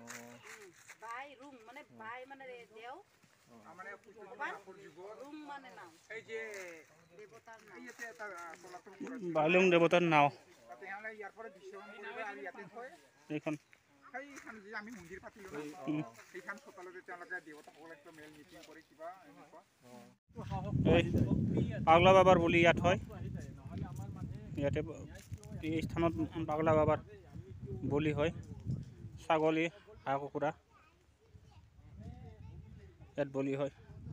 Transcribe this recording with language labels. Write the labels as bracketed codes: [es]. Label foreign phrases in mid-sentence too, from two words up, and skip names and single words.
[bn] বাই রুম মানে বাই মানে দেও মানে রুম মানে নাম এই যে দেবতার নাম এই যে এটা চলাচল করে বালুং দেবতার নাও [as] তাতে আমরা ইয়ার পরে দৃশ্যমান কৰিবা আৰু ইয়াতে থৈ এইখন সেইখান যে আমি মন্দিৰ পাতিলো না সেইখান চোতালতে তেওঁলোকে দেৱতাসকলে একটা মেল মিটিং কৰি কিবা এনেকুৱা এই পাগলা বাবার বলি ইয়াত হয় ইয়াতে এই স্থানত পাগলা বাবার বলি হয় ছাগলী হাঁহ কুকুৰা ইয়াত বলি হয়